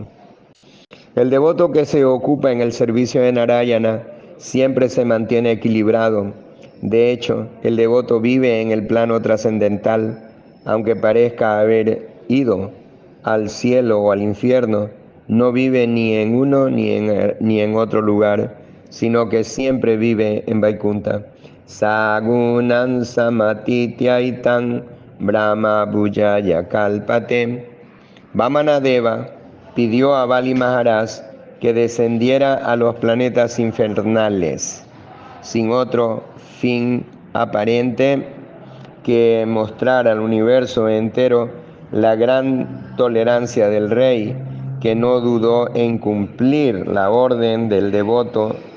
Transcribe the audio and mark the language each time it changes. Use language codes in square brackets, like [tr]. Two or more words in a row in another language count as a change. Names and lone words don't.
[es] El devoto que se ocupa en el servicio de Narayana siempre se mantiene equilibrado. De hecho, el devoto vive en el plano trascendental, aunque parezca haber ido al cielo o al infierno, no vive ni en uno ni en otro lugar, sino que siempre vive en Vaikunta. [sa] स गुणान् समतीत्यैतान् ब्रह्म भूयाय कल्पते. [es] Vamanadeva pidió a Bali Maharaj que descendiera a los planetas infernales, sin otro fin aparente que mostrar al universo entero la gran tolerancia del rey, que no dudó en cumplir la orden del devoto.